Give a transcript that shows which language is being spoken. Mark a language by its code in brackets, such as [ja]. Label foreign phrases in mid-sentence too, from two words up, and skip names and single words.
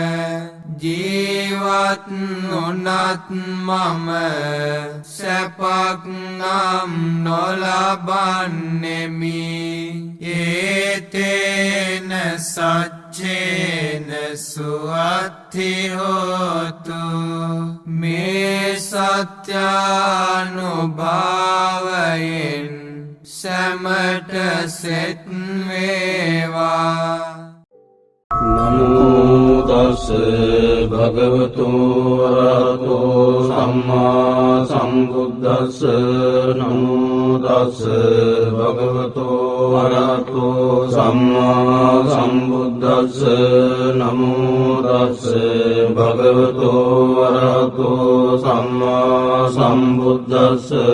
[si] ජීවත් වුණත් මම සැපක් නම් නොලබන්නෙමි [pi] ඒතේන සච්චේන සුවත්ති හෝතු [si] මේ සත්‍යානුභාවයෙන් සැමට සෙත් වේවා [pi] නමෝ තස් භගවතු වරහතෝ සම්මා සම්බුද්දස්ස නමෝ තස් භගවතු වරහතෝ සම්මා සම්බුද්දස්ස නමෝ තස් භගවතු වරහතෝ සම්මා සම්බුද්දස්ස